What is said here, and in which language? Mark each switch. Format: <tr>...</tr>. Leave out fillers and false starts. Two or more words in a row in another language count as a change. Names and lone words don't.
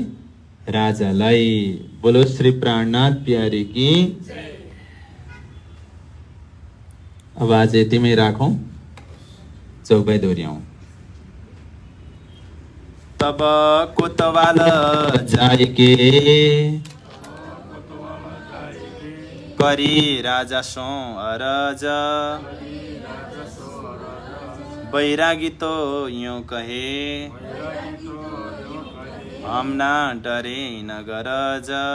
<ne>राजालाई।</ne> <hi>बोलो श्री प्राणनाथ प्यारे की।</hi> <ne>अब आज यतिमै राखौं, चौपाई दोहोऱ्याउँ।</ne> <hi>तब कोतवाल जाए के करी राजा सो अरज। बैरागी तो यूं कहे हम ना डरे न गरज।</hi>